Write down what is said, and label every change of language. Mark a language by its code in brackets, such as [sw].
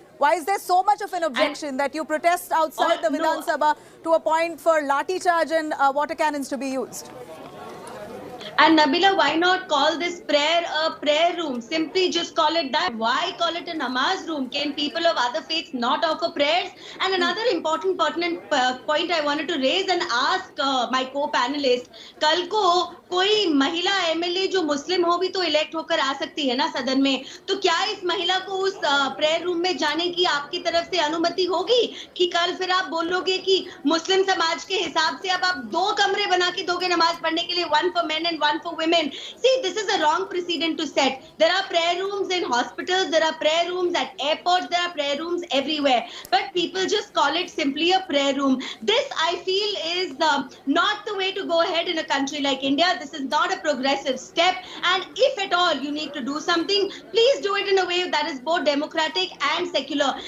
[en] Why is there so much of an objection that you protest outside the Vidhan Sabha to a point for lathi charge and water cannons to be used? And Nabila, why not call this prayer a prayer room? Simply just call it that. Why call it a namaz room? Can people of other faiths not offer prayers? And another important pertinent point I wanted to raise and ask my co-panelist, [hi] कल को कोई महिला MLA जो मुस्लिम हो भी तो elect होकर आ सकती है ना सदन में, तो क्या इस महिला को उस प्रेयर रूम में जाने की आपकी तरफ से अनुमति होगी कि कल फिर आप बोलोगे कि मुस्लिम समाज के हिसाब से अब आप 2 कमरे बना के दोगे नमाज पढ़ने के लिए, [en] 1 for men and 1 for women? See, this is a wrong precedent to set. There are prayer rooms in hospitals, there are prayer rooms at airports, there are prayer rooms everywhere, but people just call it simply a prayer room. This, I feel, is not the way to go ahead in a country like India. This is not a progressive step, and if at all you need to do something, please do it in a way that is both democratic and secular.